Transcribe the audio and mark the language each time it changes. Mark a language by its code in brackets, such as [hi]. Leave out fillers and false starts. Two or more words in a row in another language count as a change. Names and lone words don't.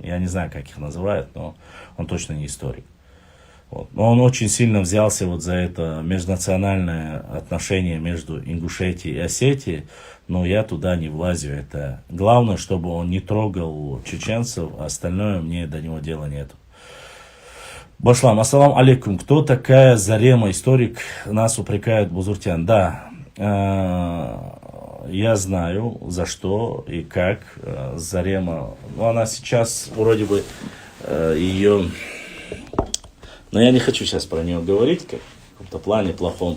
[ru] Я не знаю, как их называют, но он точно не историк. Вот. Но он очень сильно взялся вот за это межнациональное отношение между Ингушетией и Осетией, но я туда не влазю. Это главное, чтобы он не трогал чеченцев, а остальное мне до него дела нету. [ar] Башлам, السلام عليكم. [ru] Кто такая Зарема, историк? Нас упрекает Бузуртян. Да, я знаю, за что и как Зарема. Ну, она сейчас вроде бы ее... Но я не хочу сейчас про нее говорить, как в каком-то плане плохом.